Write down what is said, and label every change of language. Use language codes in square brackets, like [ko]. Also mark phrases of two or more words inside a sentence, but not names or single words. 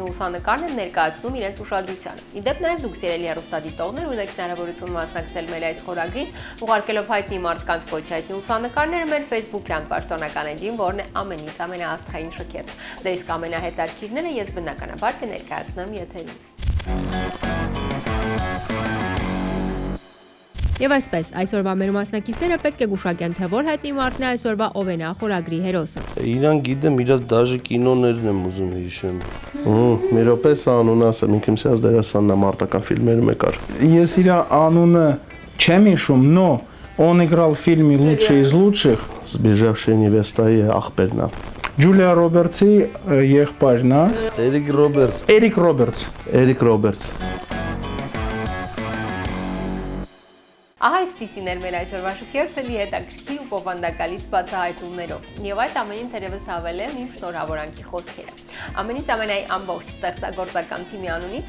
[hy] լուսանկարն են ներկայացնում իրենց ուշադրությանը։ Իդեպ նաև դուք սիրելի հեռուստադիտողներ ունեք հնարավորություն մասնակցել մեր այս խորագրին, ուղարկելով հայտնի մարդկանց ոչ հայտնի լուսանկարները մեր Facebook-յան պաշտոնական էջին, որն է ամենից ամենաաստղային շքերթ։ Դե իսկ ամենահետաքրքիրները ես բնականաբար կներկայացնեմ եթերում։ Եվ այսպես, այսօրվա մեր մասնակիցները պետք է գուշակեն, թե որ հայտնի մարդն է այսօրվա ովենախորագրի հերոսը։ Իրան գիտեմ, իրաց դաժե կինոներն եմ ուզում հիշեմ։ Մի րոպե, սա անունը ասեմ, ինքնիմսիած դերասանն է, մարտական ֆիլմերում է կար։ Ես իր անունը չեմ հիշում, [ru] но он играл в фильме «Лучший из лучших». [hy] Сбежавшая невеста աղբերն է։ Ջուլիա Ռոբերտսի եղբայրն է։ Էրիկ Ռոբերտս։ Էրիկ Ռոբերտս։ Ահա այսպիսին էր մեր այսօրվա շքերթը լի հետաքրքիր ու բովանդակալից բացահայտումներով։ Եվ այդ ամենին թերևս հավելեմ իմ շնորհավորանքի խոսքերը։ Ամենից ամենայի ամբողջ ստեղծագործական թիմի անունից